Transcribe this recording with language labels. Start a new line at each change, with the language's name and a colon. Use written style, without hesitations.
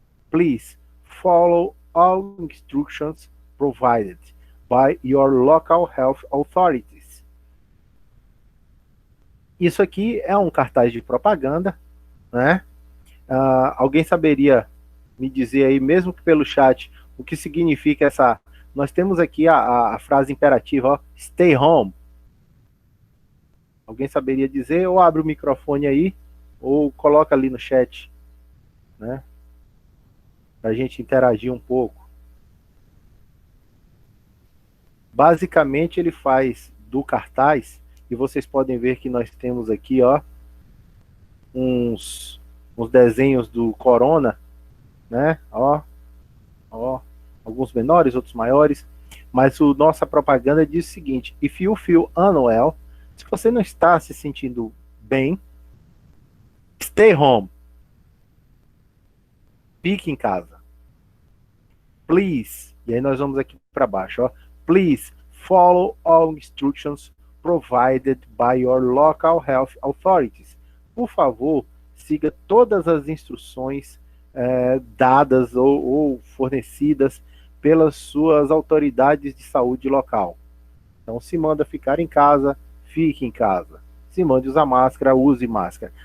English: Please follow all instructions provided by your local health authorities.
Portuguese: Isso aqui é um cartaz de propaganda, né? Alguém saberia me dizer aí, mesmo que pelo chat, o que significa essa... Nós temos aqui a frase imperativa, ó,
English: stay home.
Portuguese: Alguém saberia dizer? Ou abre o microfone aí, ou coloca ali no chat, né? Para a gente interagir um pouco. Basicamente, ele faz do cartaz, e vocês podem ver que nós temos aqui, ó, uns desenhos do Corona, né? Ó, alguns menores, outros maiores, mas nossa propaganda diz o seguinte:
English: if you feel unwell,
Portuguese: se você não está se sentindo bem,
English: stay home.
Portuguese: Fique em casa. Please, e aí nós vamos aqui para baixo, ó.
English: Please follow all instructions provided by your local health authorities.
Portuguese: Por favor, siga todas as instruções dadas ou fornecidas pelas suas autoridades de saúde local. Então, se manda ficar em casa, fique em casa. Se manda usar máscara, use máscara.